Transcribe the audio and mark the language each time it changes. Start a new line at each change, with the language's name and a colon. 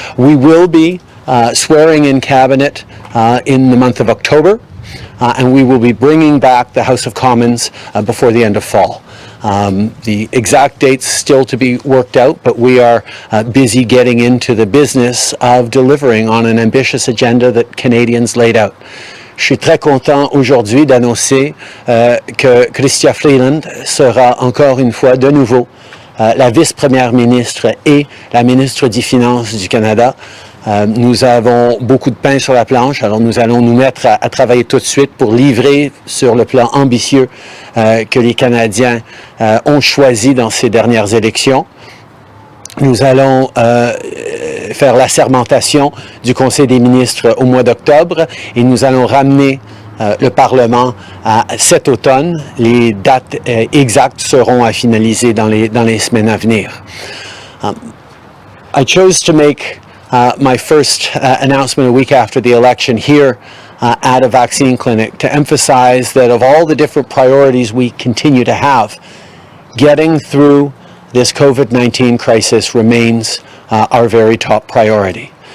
English: We will be swearing in Cabinet in the month of October, and we will be bringing back the House of Commons before the end of fall. The exact dates still to be worked out, but we are busy getting into the business of delivering on an ambitious agenda that Canadians laid out.
French: Je suis très content aujourd'hui d'annoncer que Chrystia Freeland sera encore une fois de nouveau la vice-première ministre et la ministre des Finances du Canada. Nous avons beaucoup de pain sur la planche, alors nous allons nous mettre à travailler tout de suite pour livrer sur le plan ambitieux que les Canadiens ont choisi dans ces dernières élections. Nous allons faire l'assermentation du Conseil des ministres au mois d'octobre et nous allons ramener le Parlement à cet automne. Les dates exactes seront à finaliser dans les semaines à venir.
English: I chose to make my first announcement a week after the election here at a vaccine clinic to emphasize that of all the different priorities we continue to have, getting through this COVID-19 crisis remains our very top priority.